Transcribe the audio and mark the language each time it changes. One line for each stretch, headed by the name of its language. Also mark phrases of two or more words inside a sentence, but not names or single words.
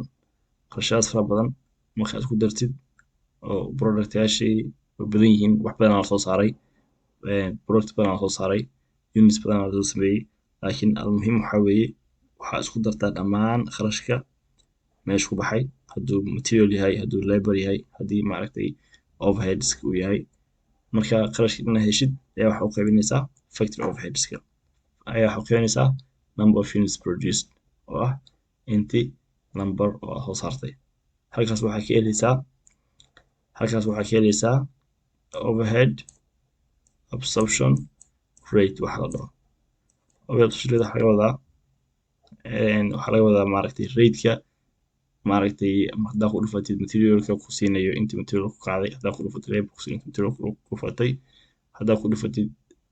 Somali: qarashyadaas fara badan markaad isku dartid oo productyaashii way badan yihiin, wax badanaa la soo saaray, product badanaa la soo saaray, units badanaa la soo sameeyey, laakiin almuhiim waxaa weeye waxaa isku dartaa dhammaan qarashka meesha ku baxay, hadduu material yahay, hadduu labor yahay, haddii maaragtay overheadska uu yahay. marka qarashka inaad heshid ayaa waxaa u qaybinaysaa
English: factory overheadska,
Somali: ayaa waxaa u qaybinaysaa
English: number of units produced
Somali: oo ah inti number oo aad soo saartay. halkaas waxaa ka helaysaa
English: overhead absorption rate
Somali: waxa la dhaho.
English: overhead absorption rate
Somali: waxaa laga wadaa maaragtay rateka maaragtay haddaa ku dhufatid materialka ku siinayo intii material ku kacday, haddaa ku dhufatid labor ku siinayo intii material ku dhufatay, haddaa ku dhufatid